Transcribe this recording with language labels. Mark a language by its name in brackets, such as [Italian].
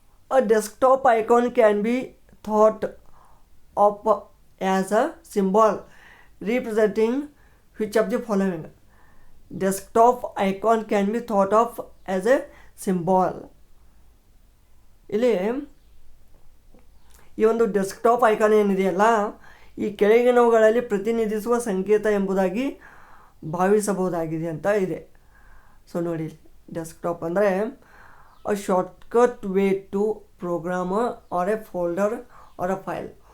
[English] A desktop icon can be thought of as a symbol representing which of the following? Desktop icon can be thought of as a symbol. [Kannada] ಇಲ್ಲಿ ಈ ಒಂದು desktop icon ಏನಿದೆಯಲ್ಲ, ಈ ಕೆಳಗಿನವುಗಳಲ್ಲಿ ಪ್ರತಿನಿಧಿಸುವ ಸಂಕೇತ ಎಂಬುದಾಗಿ ಭಾವಿಸಬಹುದಾಗಿದೆ ಅಂತ ಇದೆ. ಸೊ ನೋಡಿ, ಡೆಸ್ಕ್ಟಾಪ್ ಅಂದರೆ [English] a shortcut way to program or a folder or a file.